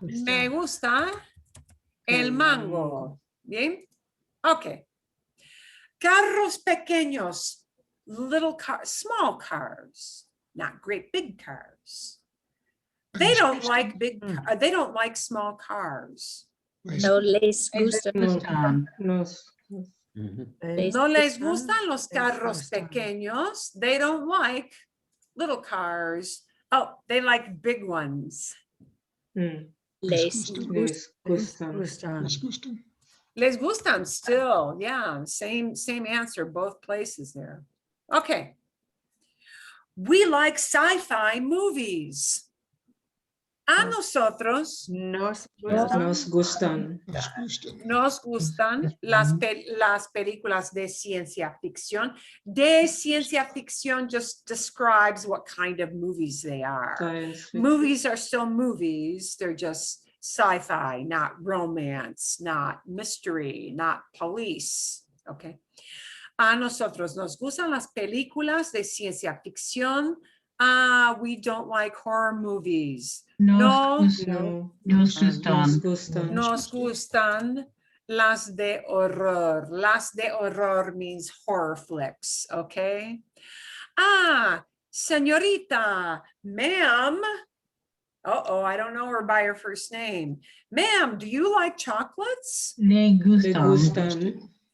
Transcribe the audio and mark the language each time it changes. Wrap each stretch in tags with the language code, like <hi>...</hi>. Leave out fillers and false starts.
<es>me gusta el mango. Bien. Okay. Carros pequeños,</es> <en>little cars, small cars, not great big cars. They don't like they don't like small cars.</en> <es>No les gusta. Gustan. Nos. No les gustan los carros pequeños.</es> <en>They don't like little cars. Oh, they like big ones.</en> <es>Les Les gustan. Les gustan. Les gustan still.</es> <en>Yeah, same answer, both places there. Okay. We like sci-fi movies.</en> <es>A nosotros Nos Nos gustan. Nos gustan. nos gustan las películas de ciencia ficción. De ciencia ficción</es> <en>just describes what kind of movies they are. Science fiction. Movies are still movies. They're just sci-fi, not romance, not mystery, not police. Okay.</en> <es>A nosotros nos gustan las películas de ciencia ficción.</es> <en>We don't like horror movies.</en> <es>Nos Nos gustan. gustan. Nos gustan las de horror. Las de horror</es> <en>means horror flicks, okay? Señorita, ma'am. Uh-oh, I don't know her by her first name. Ma'am, do you like chocolates?</en> <es>Le Le gustan. gustan.</es>